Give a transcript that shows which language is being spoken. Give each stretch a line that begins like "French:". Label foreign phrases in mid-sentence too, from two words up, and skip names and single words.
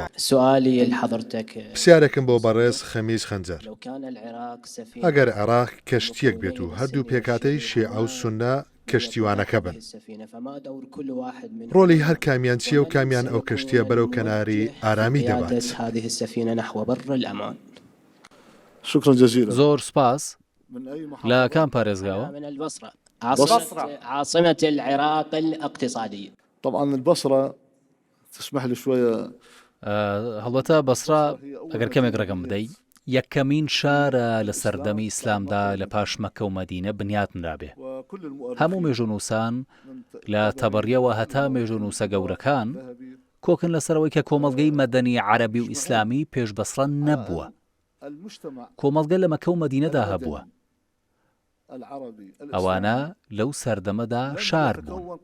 Arabic: سؤالي لحضرتك
Central Kurdish: پرسیارێکم بۆ بەڕێز خەمیس خەنجەر ئەگەر عێراق کەشتیەک بێت و هەردوو پێکاتەی شیعە و سونە کەشتیوانەکە بن ڕۆلی هەر کامیان چییە و کامیان ئەو کەشتیە بەرەو کەناری ئارامی دەبات
Arabic: شكرا جزيلا
Central Kurdish: زۆر سپاس لە کام پارێزگاوە
Arabic: عاصمة العراق الاقتصادية طبعا البصرة تسمح لي شوية
Central Kurdish: هەڵبەتە بەسرا ئەگەر کەمێک ڕێگەم بدەیت یەکەمین شارە لە سەردەمی ئیسلامدا لە پاش مەکە و مەدینە بنیاتنرابێ هەموو مێژوونووسان لە تەبەڕیەوە هەتا مێژوونووسە گەورەکان کۆکن لەسەرەوەی کە کۆمەڵگەی مەدەنی عەرەبی و ئیسلامی پێش بەسرە نەبووە کۆمەڵگە لە مەکە و مەدینەدا هەبووە ئەوانە لەو سەردەمەدا شار بوون